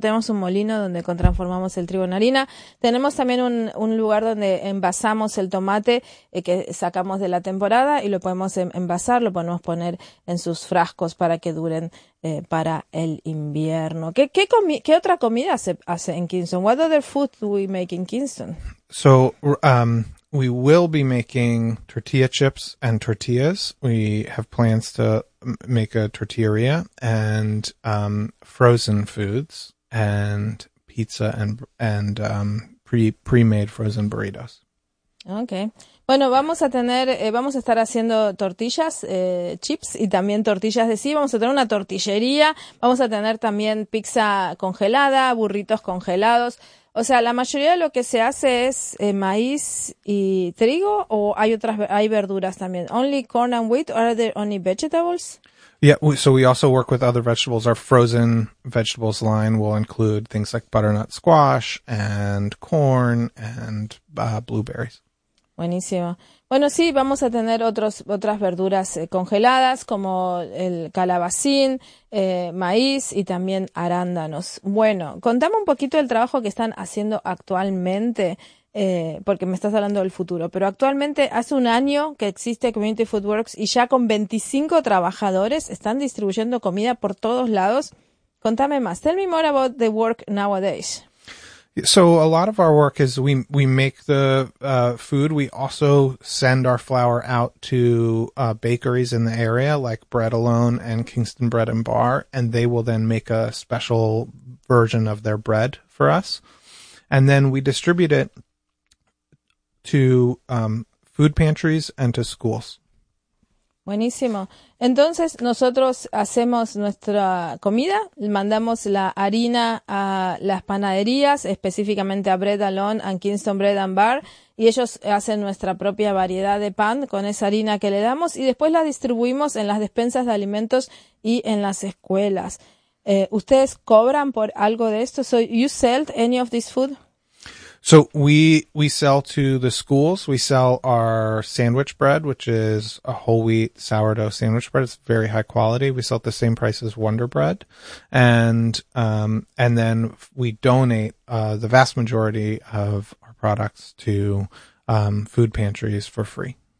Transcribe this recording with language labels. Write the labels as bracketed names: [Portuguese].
[Spanish] Tenemos un molino donde transformamos el trigo en harina. Tenemos también un lugar donde envasamos el tomate que sacamos de la temporada y lo podemos envasar, lo podemos poner en sus frascos para que duren para el invierno. ¿Qué otra comida se hace en Kingston? [English] What other food do we make in Kingston? So, we will be making tortilla chips and tortillas. We have plans to make a tortilleria and frozen foods and pizza and pre-made frozen burritos. Okay. [Spanish] Bueno, vamos a estar haciendo tortillas, chips y también tortillas de sí. Vamos a tener una tortillería, vamos a tener también pizza congelada, burritos congelados. O sea, la mayoría de lo que se hace es maíz y trigo o hay verduras también. [English] Only corn and wheat, or are there only vegetables? So we also work with other vegetables. Our frozen vegetables line will include things like butternut squash and corn and blueberries. [Spanish] Buenísimo. Bueno, sí, vamos a tener otras verduras congeladas como el calabacín, maíz y también arándanos. Bueno, contame un poquito del trabajo que están haciendo actualmente, porque me estás hablando del futuro, pero actualmente hace un año que existe Community Food Works y ya con 25 trabajadores están distribuyendo comida por todos lados. Contame más. [English] Tell me more about the work nowadays. So a lot of our work is we make the food. We also send our flour out to bakeries in the area, like Bread Alone and Kingston Bread and Bar, and they will then make a special version of their bread for us. And then we distribute it to food pantries and to schools. [Spanish] Buenísimo. Entonces nosotros hacemos nuestra comida, mandamos la harina a las panaderías, específicamente a Bread Alone and Kingston Bread and Bar, y ellos hacen nuestra propia variedad de pan con esa harina que le damos y después la distribuimos en las despensas de alimentos y en las escuelas. ¿Ustedes cobran por algo de esto? [English] So, you sell any of this food? So we sell to the schools. We sell our sandwich bread, which is a whole wheat sourdough sandwich bread. It's very high quality. We sell at the same price as Wonder Bread. And then we donate the vast majority of our products to food pantries for free.